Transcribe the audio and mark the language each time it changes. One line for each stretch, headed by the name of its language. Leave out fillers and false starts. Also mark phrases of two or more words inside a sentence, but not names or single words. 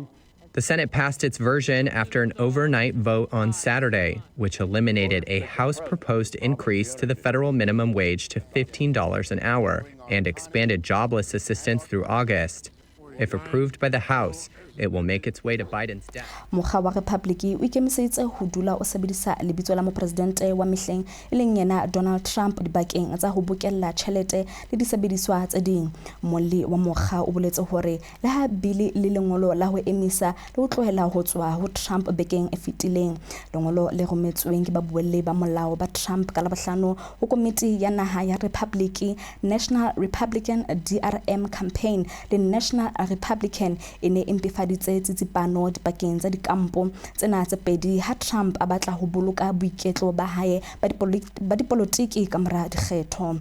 English: The Senate passed its version after an overnight vote on Saturday, which eliminated a House-proposed increase to the federal minimum wage to $15 an hour and expanded jobless assistance through August. If approved by the House, it will make its way to Biden's desk.
Southern Sotho: Mokga wa Republic o ikemiseditse ho dula o sebedisa lebitso la mopresidente wa mehleng e leng yena Donald Trump dibakeng tsa ho bokella tjhelete le disebediswa tse ding. Molli wa mokga o boletse hore le ha bili le lengolo la ho emisa le ho tlohela ho tswa ho Trump bekeng e fetileng, lengolo le rometsweng ke babuelli ba molao ba Trump ka Labohlano ho komiti ya naha ya Republic, National Republican DRM campaign le National Republican ene impefaditse tsitsipano dipakeng tsa dikampo tsena tse pedi ha Trump a batla ho boloka boiketlo ba hae ba dipolotiki ka mora dikgetho.